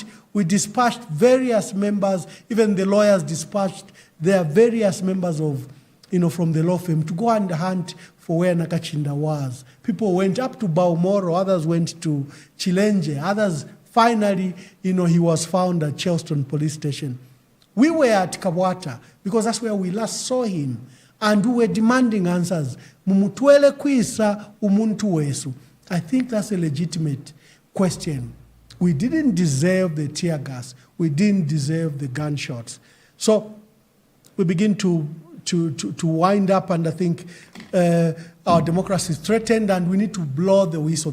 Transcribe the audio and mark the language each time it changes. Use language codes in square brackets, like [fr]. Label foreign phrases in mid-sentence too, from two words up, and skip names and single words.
[en] We dispatched various members, even the lawyers dispatched their various members of, from the law firm to go and hunt for where Nakachinda was. People went up to Baumoro, others went to Chilenge, others finally, he was found at Chelston police station. We were at Kawata because that's where we last saw him. And we were demanding answers. [bem] Mumutwele kwisa umuntu wesu. [en] I think that's a legitimate question. We didn't deserve the tear gas. We didn't deserve the gunshots. So we begin to wind up, and I think our democracy is threatened and we need to blow the whistle.